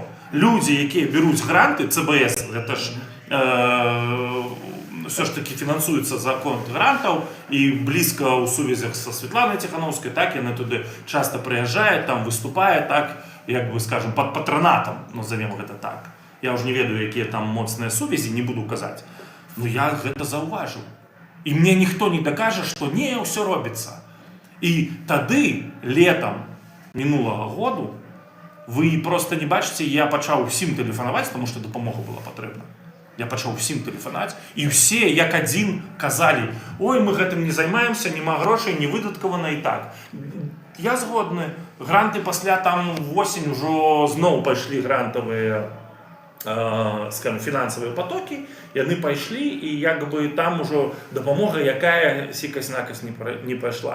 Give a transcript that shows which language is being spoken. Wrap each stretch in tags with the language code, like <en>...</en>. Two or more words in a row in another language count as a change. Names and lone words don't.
<be>Людзі, якія бяруць гранты, ЦБС, гэта ж</be> <ru>все ж таки</ru> <be>фінансуецца за конт грантаў, і блізка ў сувязях са Светланай Ціхановскай, так, яна туды часта прыязджае, там выступае, так, як бы, скажем, пад патронатам, назовем гэта так. Я ўжо не ведаю, якія там моцныя сувязі, не буду казаць. Я гэта заўважыў. І мне ніхто не дакажа, што не, ўсё робіцца. І тады, летам мінулага году,</be> <uk>Ви просто не бачите, я почав всім телефонувати, тому що допомога була потрібна. Я почав всім телефонувати, і всі, як один, казали, ой, ми гэтым не займаємося, нема грошей, не видатковано і так. Я згодний. Гранти після там в осінь вже знову пішли грантові, скажімо, фінансові потоки, і вони пішли, і якби там уже допомога, яка сікась-накась не пішла.</uk>